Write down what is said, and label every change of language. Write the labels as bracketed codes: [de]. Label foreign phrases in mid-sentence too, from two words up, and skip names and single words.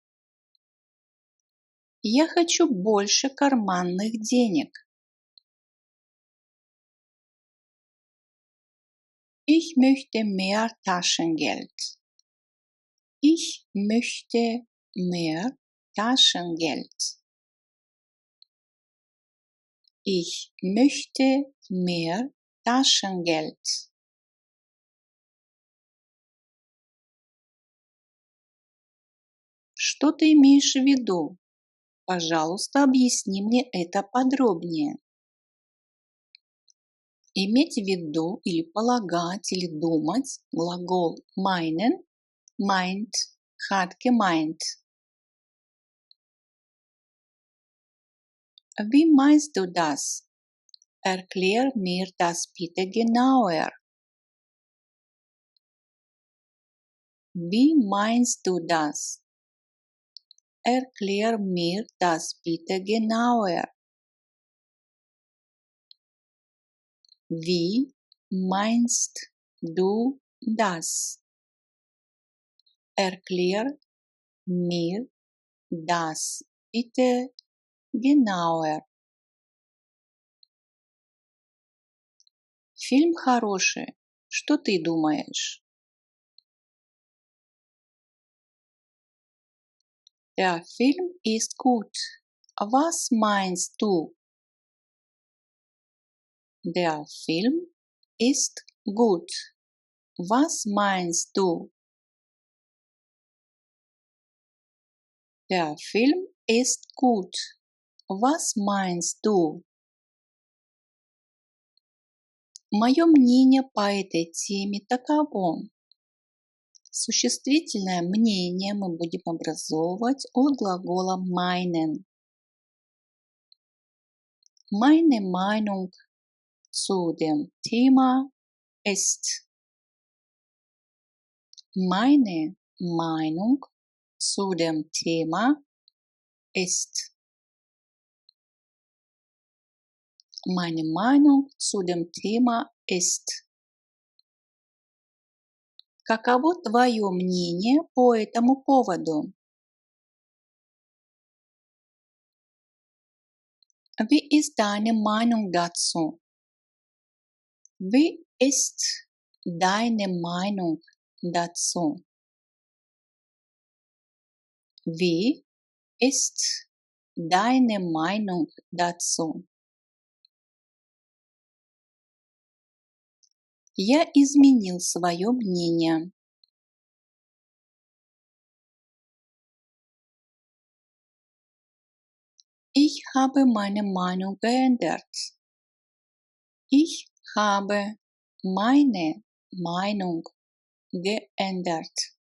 [ru] Я хочу больше карманных денег. [de] Ich möchte mehr Taschengeld. Ich möchte mehr Taschengeld. Ich möchte mehr Taschengeld. [ru] Что ты имеешь в виду? Пожалуйста, объясни мне это подробнее. Иметь в виду или полагать или думать глагол [de] meinen, meint, hat gemeint. Wie meinst du das? Erklär mir das bitte genauer. Wie meinst du das? Erklär mir das bitte genauer. Wie meinst du das? Erklär mir das bitte genauer. [ru] Фильм хороший. Что ты думаешь? [de] Der Film ist gut. Was meinst du? Der Film ist gut. Was meinst du? Der Film ist gut. Was meinst du? [ru] Мое мнение по этой теме таково. Существительное мнение мы будем образовывать от глагола meinen. [de] Meine Meinung zu dem Thema ist. Meine Meinung zu dem Thema ist. meine Meinung zu dem Thema ist. [ru] Каково твое мнение по этому поводу? [de] Wie ist deine Meinung dazu? Wie ist deine Meinung dazu? Wie ist deine Meinung dazu? [ru] Я изменил свое мнение. [de] Ich habe meine Meinung geändert. Ich habe meine Meinung geändert.